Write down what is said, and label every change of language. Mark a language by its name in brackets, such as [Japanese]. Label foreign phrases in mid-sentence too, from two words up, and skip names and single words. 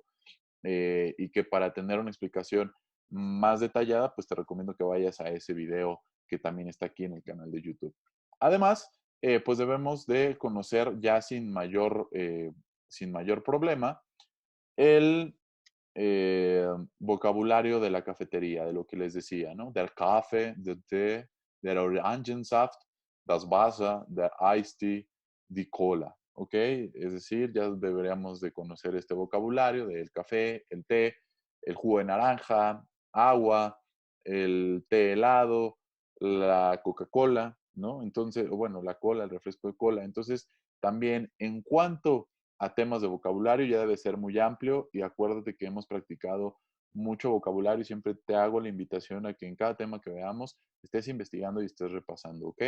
[Spanish] Y que para tener una explicación más detallada, pues te recomiendo que vayas a ese video que también está aquí en el canal de YouTube. Además, pues debemos de conocer ya sin mayor problema el vocabulario de la cafetería, de lo que les decía, ¿no? [German] Der Kaffee, der Tee, der Orangensaft, das Wasser, der Eistee, die Cola, ¿ok? [Spanish] Es decir, ya deberíamos de conocer este vocabulario del café, el té, el jugo de naranja, agua, el té helado, la Coca-Cola, ¿no? Entonces, bueno, la cola, el refresco de cola. Entonces, también en cuanto a temas de vocabulario ya debe ser muy amplio y acuérdate que hemos practicado mucho vocabulario y siempre te hago la invitación a que en cada tema que veamos estés investigando y estés repasando, ¿ok?